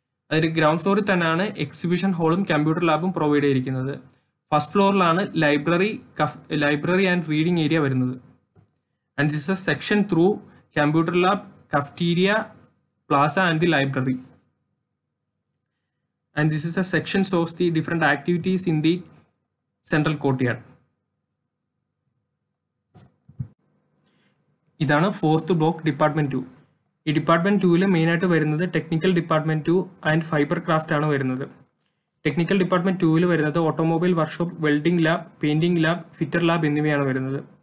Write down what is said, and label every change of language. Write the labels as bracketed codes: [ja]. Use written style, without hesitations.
[ml] അതിൽ ഗ്രൗണ്ട് ഫ്ലോറിൽ തന്നെയാണ് എക്സിബിഷൻ ഹാളും കമ്പ്യൂട്ടർ ലാബും പ്രൊവൈഡ് ചെയ്തിരിക്കുന്നത്. First ഫ്ലോറിലാണ് library and reading area വരുന്നത്. [en] And this is a section through computer lab, cafeteria, plaza and the library. And this is a section shows the different activities in the central courtyard. [ml] ഇതാണ് 4th block department 2. ഈ department 2 main ആയിട്ട് വരുന്നത് technical department 2 and fibre craft ആണ് വരുന്നത്. Technical department 2 വരുന്നത് automobile workshop, welding lab, painting lab, fitter lab എന്നിവയാണ് വരുന്നത്.